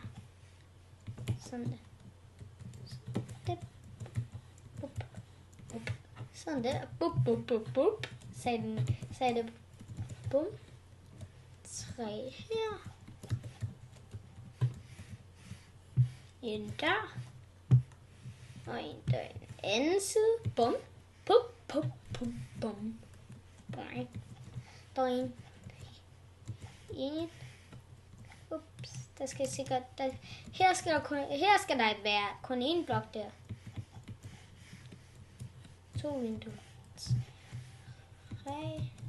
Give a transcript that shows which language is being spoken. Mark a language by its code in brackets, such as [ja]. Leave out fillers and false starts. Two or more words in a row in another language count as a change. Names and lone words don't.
[da] Sådan der. Sådan der. Bup, bup, bup, bup. Sagde det. Bum. 3 her. En der. Og en der i den anden side. Bum. Pup, pup, pup, bum. Boing. Boing. En. Ups. Der skal sikkert... Her skal der være kun en blok der. 2 vinduer. 3.